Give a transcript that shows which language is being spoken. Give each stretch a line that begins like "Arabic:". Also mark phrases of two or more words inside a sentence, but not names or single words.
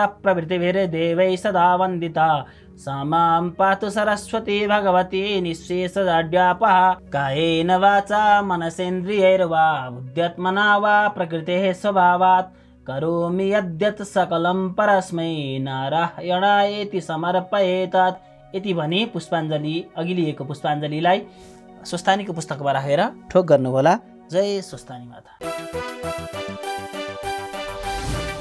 Sanskrit: प्रभृतिभिर्देवैः सदा वन्दिता सा मां पातु सरस्वती भगवती निःशेषजाड्यापहा कायेन वाचा मनसेन्द्रियैर्वा बुद्ध्यात्मना वा प्रकृतेः स्वभावात् करोमि यद्यत् सकलं परस्मै नारायणायेति समर्पयेत्
Nepali: यति भने पुष्पाञ्जली अघि लिएको पुष्पाञ्जलीलाई स्वस्थानीको पुस्तकमा राखेर ठोक गर्नुहोला। जय स्वस्थानी माता।